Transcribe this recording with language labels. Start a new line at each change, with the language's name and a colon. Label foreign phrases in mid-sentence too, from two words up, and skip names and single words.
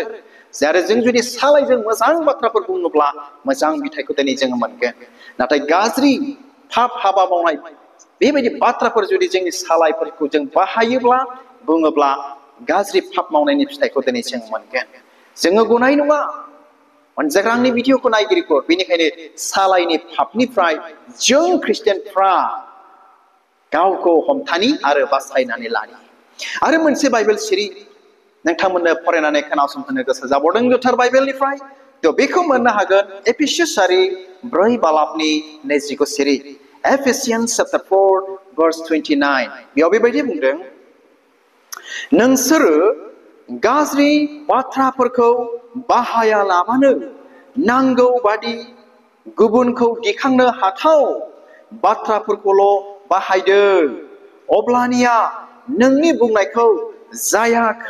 Bodo: आरो जों जुदि सालायजों मोजां बाथ्राफोर बुङोब्ला मोजां बिथाइखौ दिनै जोङो मोनगोन नाथाय गाज्रि पाप हाबा मावनाय बेबायदि बाथ्राफोर जुदि जोंनि सालायफोरखौ जों बाहायोब्ला बुङोब्ला गाज्रि पाप मावनायनि फिथाइखौ दिनै जों मोनगोन जोङो गनाय नङा अनजाग्रा आंनि भिडिअखौ नायगिरिफोर बेनिखायनो सालायनि पापनिफ्राय जों ख्रिस्टियानफ्रा गावखौ हमथानि आरो बासायनानै लानि आरो मोनसे बाइबेल सिरि नोंथांमोननो फरायनानै खोनासंहोनो गोसो जाबावदों गोथार बाइबेलनिफ्राय थ' बेखौ मोननो हागोन एफिसियासआरि 4 बालाबनि 29 सिरि Ephesians
English: chapter 4 verse 29
Bodo: बेयाव बेबायदि बुंदों नोंसोरो गाज्रि बाथ्राफोरखौ बाहायालाबानो नांगौ बादि गुबुनखौ दिखांनो हाथाव बाथ्राफोरखौल' बाहायदों अब्लानिया नोंनि बुंनायखौ जाया